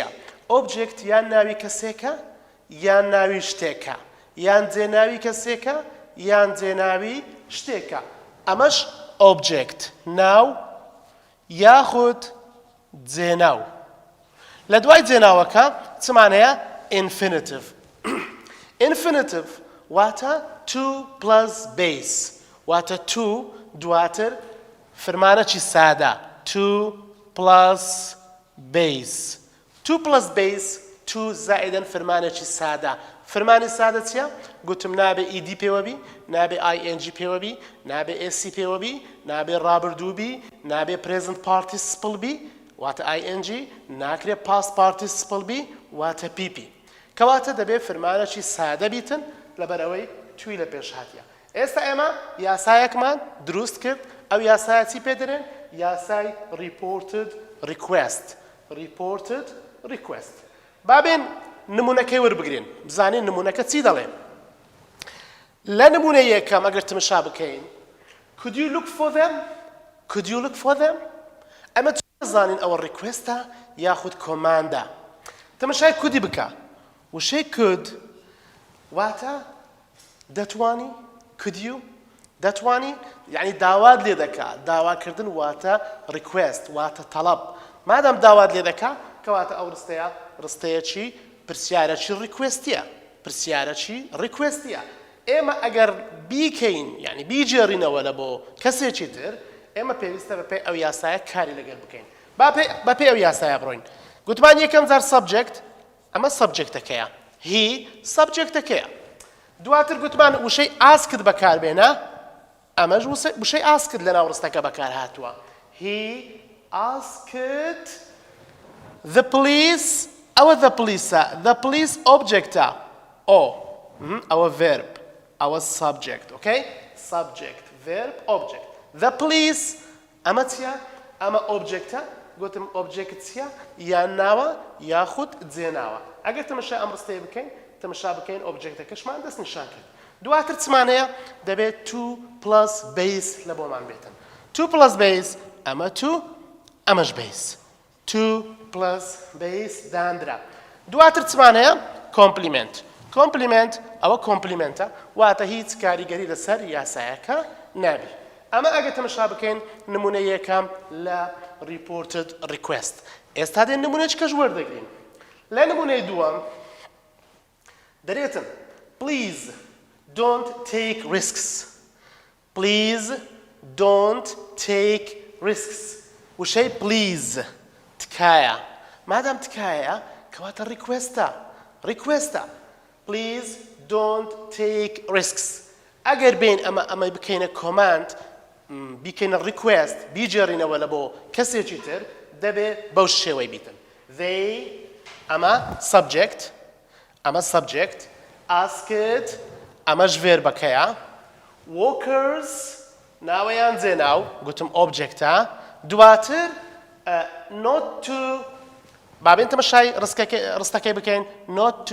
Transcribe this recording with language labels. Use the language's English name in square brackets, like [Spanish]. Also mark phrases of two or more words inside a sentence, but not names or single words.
[Central Kurdish] ئۆبجێکت یان ناوی کەسێکە یان ناوی شتێکە یان جێناوی کەسێکە یان جێناوی شتێکە. ئەمەش ئۆبجێکت ناو یاخود جێناو. لە دوای جێناوەکە چمان هەیە infinitive. infinitive واتە [English] to plus base [Central Kurdish] واتە to دواتر فرمانەکی سادە [English] to plus base. to plus base to [Central Kurdish] زائدەن فرمانێکی سادە. فرمانی سادە چییە؟ گوتم نابێ ئیدی پێوەبی نابێ ing پێوەبی نابێ ac پێوەبی نابێ ڕابردووبی نابێ [English] present participle [Central Kurdish] بی واتە ing ناکرێ [English] past participle [Central Kurdish] بی واتە pp. کەواتە دەبێ فرمانێکی سادە بیتن لەبەرەوەی توی لە پێش هاتیە. ئێستا ئێمە یاسایەکمان دروست کرد ئەو یاسایە چی پێدەرێن؟ [English] یاسای reported request. reported request. [Central Kurdish] بابێن نمونەکەی وەربگرین بزانین نمونەکە چی دەڵێ لە نمونە یەکەم ئەگەر تماشا بکەین [English] could you look for them could you look for them [Central Kurdish] ئەمە چۆن دەزانین ئەوە ریکوێستە یاخود کۆماندە تەماشای کودی بکە وشەی could واتە دەتوانی [English] could you [Central Kurdish] دەتوانی یعنی داوات لێ دەکا داواکردن واتە ریکوێست واتە تەڵەب مادام داوات لێ دەکا کەواتە ئەو ڕستەیەکی پرسیارەکی ریکوێستیە پرسیارەکی ریکوێستیە ئێمە ئەگەر بیکەین یعنی بیجێڕینەوە لە بۆ کەسێکی تر ئێمە پێویستە بەپێی ئەو یاسایە کاری لەگەڵ بکەین بەپێی ئەو یاسایە بڕۆین گوتمان یەکەم جار سەبجەکت ئەمە سەبجەکتەکەیە هی سەبجەکتەکەیە دواتر گوتمان وشەی ئاسکت بەکاربێنە ئەمەش وشەی ئاسکت لە ناو ڕستەکە بەکار هاتووە he [English] asked the police [Central Kurdish] ئەوە [English] the police [Central Kurdish] objectە ئەوە verb ئەوە subject [English] okay subject verb object the police [Central Kurdish] ئەمە چیە ئەمە objectە گوتم object چیە یان ناوە یاخود جێناوە ئەگەر تەماشا ئەم ڕستەیە بکەین تەماشا بکەین objectەکەشمان دەست نیشان کرد دواتر چمانەیە دەبێت [English] 2 plus base [Central Kurdish] لە بۆمان بێتن [English] 2 plus base [Central Kurdish] ئەمە 2 ئەمەش [English] base 2 plus base [Central Kurdish] دانرا دواتر چمانەیە complement ئەوە کۆمپلیمنتە واتە هیچ کاریگەری لەسەر یاسایەکە نابی ئەمە ئەگە تەماشا بکەین نمونە یەکەم لە [English] reported request [Central Kurdish] ئێستا دێن نمونەیەکەش وەردەگرین لە نمونەی دووەم دەرێتن [English] please don't take risks please don't take risks [Central Kurdish] وشەی please تکایە مادام تکایە کەواتە ریکوێستە [English] please don't take risks [Central Kurdish] ئەگەر بین ئەمە بکەینە کۆماند بیکەینە ریکوێست بیجێڕینەوە لە بۆ کەسێکی تر دەبێ بەو شێوەی بیتن they ئەمە [English] subject asked [Central Kurdish] ئەمەش verبەکەیە workers ناوەیان جێناو گوتم objectە دواتر [English] not to [Central Kurdish] بابێن تەماشای ڕستەکەی بکەین not